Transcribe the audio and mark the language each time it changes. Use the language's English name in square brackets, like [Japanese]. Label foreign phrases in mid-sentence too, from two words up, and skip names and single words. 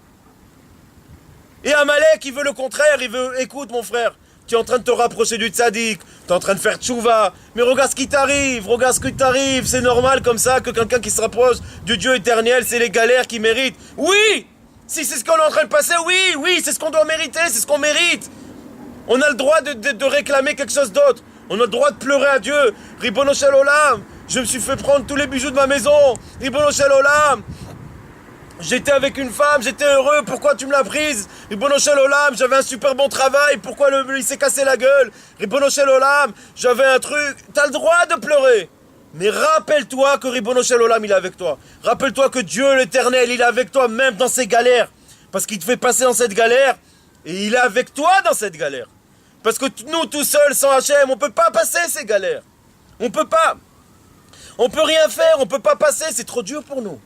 [French] Et Amalek, il veut le contraire. Il veut, écoute mon frère, tu es en train de te rapprocher du tzaddik, tu es en train de faire tchouva, mais regarde ce qui t'arrive, c'est normal comme ça que quelqu'un qui se rapproche du Dieu éternel, c'est les galères qu'il mérite. Oui, si c'est ce qu'on est en train de passer, oui, c'est ce qu'on doit mériter, c'est ce qu'on mérite. On a le droit de réclamer quelque chose d'autre. On a le droit de pleurer à Dieu. [Hebrew] Ribono shel olam, [French] je me suis fait prendre tous les bijoux de ma maison. [Hebrew] Ribono shel olam, [French] j'étais avec une femme, j'étais heureux, pourquoi tu me l'as prise? [Hebrew] Ribono shel olam, [French] j'avais un super bon travail, pourquoi il s'est cassé la gueule? [Hebrew] Ribono shel olam, [French] j'avais un truc. T'as le droit de pleurer. Mais rappelle-toi que [Hebrew] רבונו של עולם, [French] il est avec toi. Rappelle-toi que Dieu l'éternel, il est avec toi même dans ces galères. Parce qu'il te fait passer dans cette galère. Et il est avec toi dans cette galère. Parce que nous, tout seuls, sans Hachem, on ne peut pas passer ces galères. On peut pas. On peut rien faire, on ne peut pas passer, c'est trop dur pour nous.